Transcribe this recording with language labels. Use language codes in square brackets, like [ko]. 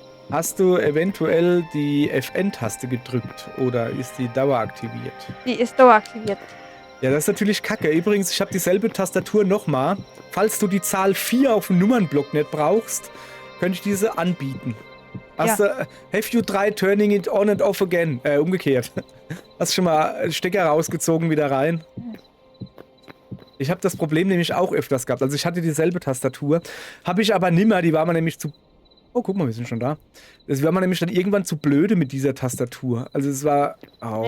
[de] Hast du eventuell die FN-Taste gedrückt oder ist die daueraktiviert? Die ist daueraktiviert. Ja, das ist natürlich kacke. Übrigens, ich habe dieselbe Tastatur nochmal. Falls du die Zahl 4 auf dem Nummernblock nicht brauchst, könnte ich diese anbieten. Hast du, [en] have you tried turning it on and off again? [de] Umgekehrt. Hast du schon mal Stecker rausgezogen, wieder rein? Ich habe das Problem nämlich auch öfters gehabt. Also ich hatte dieselbe Tastatur. Habe ich aber nimmer, die war mir nämlich zu... Oh, guck mal, wir sind schon da. Das war mir nämlich dann irgendwann zu blöde mit dieser Tastatur. Also es war... Oh,